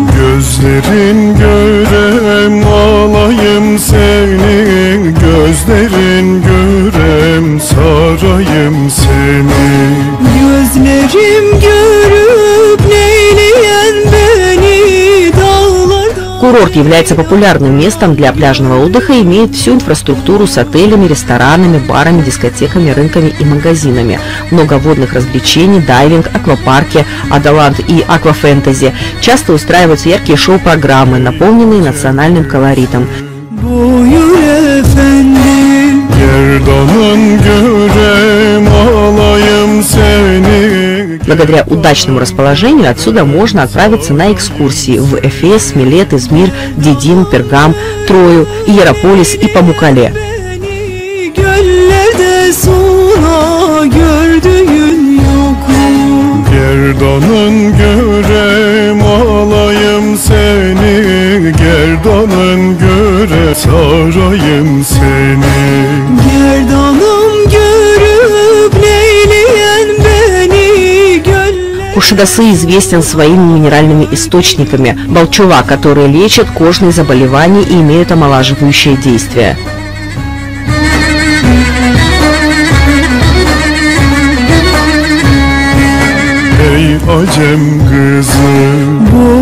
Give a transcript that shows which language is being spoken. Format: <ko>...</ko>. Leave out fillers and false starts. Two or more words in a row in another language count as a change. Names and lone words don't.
<tr>Gözlerin görem alayım seni, gözlerin görem sarayım seni. Gözlerim görüp neyleyen beni, dağlarda...</tr> <ru>Курорт является популярным местом для пляжного отдыха и имеет всю инфраструктуру с отелями, ресторанами, барами, дискотеками, рынками и магазинами. Много водных развлечений, дайвинг, аквапарки, Адалант и аквафэнтези. Часто устраиваются яркие шоу-программы, наполненные национальным колоритом. Благодаря удачному расположению отсюда можно отправиться на экскурсии в Эфес, Милет, Измир, Дидим, Пергам, Трою, Иерополис и Памуккале.</ru> <tr>Gerdanın görem alayım seni, gerdanın göre sarayım seni. Gerdanım görüp neyleyen beni, göller...</tr> <ru>Кушадасы известен своими минеральными источниками балчува, которые лечат кожные заболевания и имеют омолаживающее действие.</ru> <tr>Ey acem kızı,</tr>